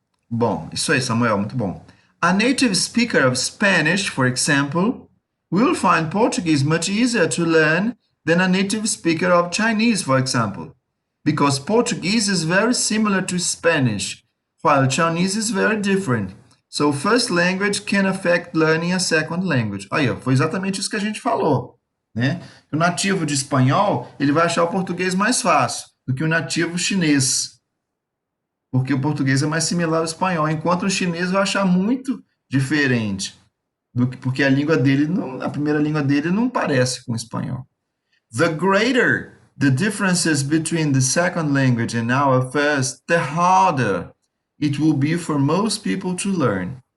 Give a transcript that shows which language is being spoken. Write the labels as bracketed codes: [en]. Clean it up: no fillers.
[pt] Bom, isso aí, Samuel, muito bom. [en] A native speaker of Spanish, for example, will find Portuguese much easier to learn than a native speaker of Chinese, for example, because Portuguese is very similar to Spanish, while Chinese is very different. So first language can affect learning a second language. [pt] Aí, ó, foi exatamente isso que a gente falou, né? O nativo de espanhol, ele vai achar o português mais fácil do que o nativo chinês, porque o português é mais similar ao espanhol, enquanto o chinês vai achar muito diferente, porque a língua dele, a primeira língua dele não parece com o espanhol. [en] The greater the differences between the second language and our first, the harder it will be for most people to learn.